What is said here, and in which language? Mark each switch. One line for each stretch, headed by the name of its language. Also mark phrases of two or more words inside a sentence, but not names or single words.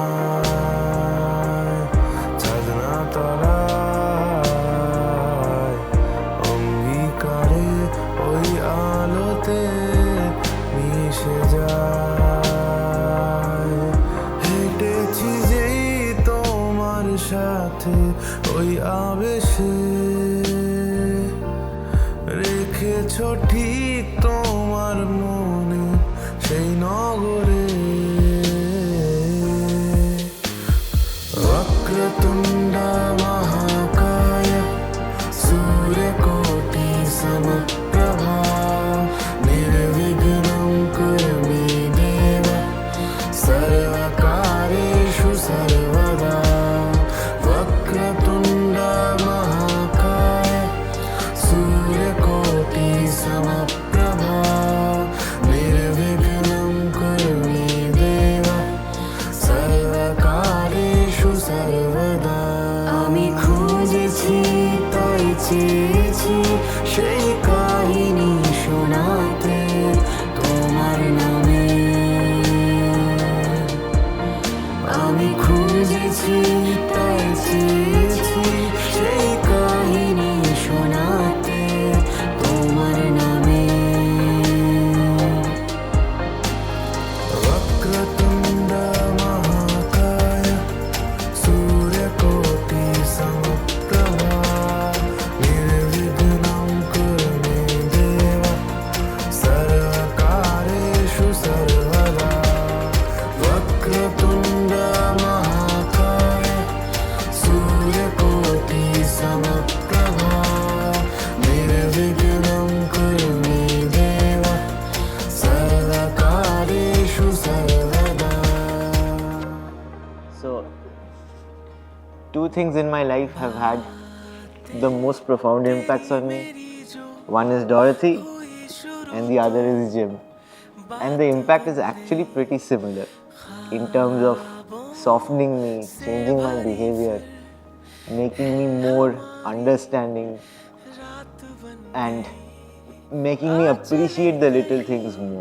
Bangla: চাঁদনা তলায় অঙ্গীকারে ওই আলোতে মিশে যায় হেঁটেছি যেই তোমার সাথে ওই আবেশে রেখেছ ঠিক তোমার মনে সেই নগরে
Sanskrit: वक्रतुण्ड महाकाय सूर्यकोटि समप्रभा निर्विघ्नं कुरु मे देव सर्वकार्येषु सर्वदा वक्रतुण्ड महाकाय सूर्यकोटि समप्रभा निर्विघ्नं कुरु मे देव सर्वकार्येषु सर्वदा
Bangla: আমি খুঁজেছি তাই চেয়েছি সেই কাহিনী শোনাতে তোমার নামে আমি খুঁজেছি তাই চেয়েছি সেই কাহিনী শোনাতে তোমার নামে
Sanskrit: वक्रतुण्ड महाकाय सूर्यकोटि समप्रभा निर्विघ्नं कुरु मे देव सर्वकार्येषु सर्वदा वक्रतुण्ड महाकाय सूर्यकोटि समप्रभा निर्विघ्नं कुरु मे देव सर्वकार्येषु सर्वदा
English: So, two things in my life have had the most profound impacts on me. One is Dorothy, and the other is Jim. And the impact is actually pretty similar in terms of softening me, changing my behavior, making me more understanding, and making me appreciate the little things more.